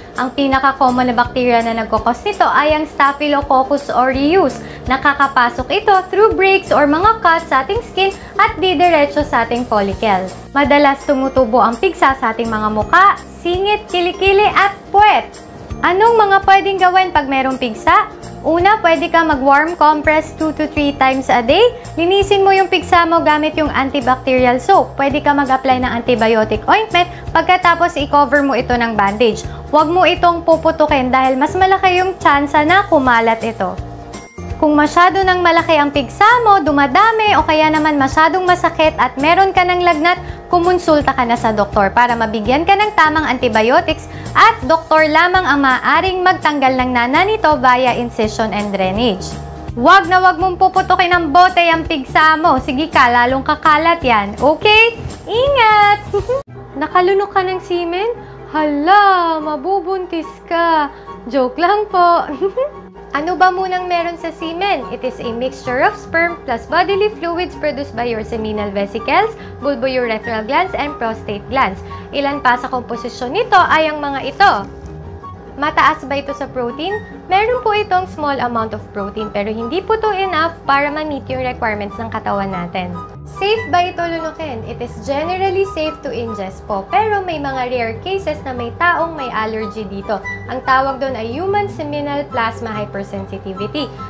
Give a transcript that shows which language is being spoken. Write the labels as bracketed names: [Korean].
[Filipino] Ang pinaka-common na bacteria na nagkakos nito ay ang Staphylococcus aureus. Nakakapasok ito [English] through breaks or [Filipino] mga cuts sa ating skin at didiretso sa ating follicles. Madalas tumutubo ang pigsa sa ating mga muka, singit, kilikili at puwet. Anong mga pwedeng gawin pag mayroong pigsa? Una, pwede ka mag-warm compress [English] 2 to 3 times a day. [Filipino] Linisin mo yung pigsa mo gamit yung antibacterial soap. Pwede ka mag-apply ng antibiotic ointment pagkatapos i-cover mo ito ng bandage. Huwag mo itong puputukin dahil mas malaki yung tsansa na kumalat ito. Kung masyado nang malaki ang pigsa mo, dumadami o kaya naman masyadong masakit at meron ka ng lagnat, kumonsulta ka na sa doktor para mabigyan ka ng tamang antibiotics at doktor lamang ang maaaring magtanggal ng nana nito [English] via incision and drainage. [Filipino] Huwag na huwag mong puputukin ng bote ang pigsa mo. Sige ka, lalong kakalat yan. Okay? Ingat! Nakalunok ka ng semen? Hala, mabubuntis ka. Joke lang po. Ano ba munang meron sa semen? [English] It is a mixture of sperm plus bodily fluids produced by your seminal vesicles, bulbourethral glands, and prostate glands. [Filipino] Ilan pa sa komposisyon nito ay ang mga ito. Mataas ba ito sa protein? Meron po itong [English] small amount of protein [Filipino] pero hindi po ito enough para ma-meet yung requirements ng katawan natin. Safe ba ito lunukin? [English] It is generally safe to ingest [Filipino] po pero may mga rare cases na may taong may allergy dito. Ang tawag doon ay human seminal plasma hypersensitivity.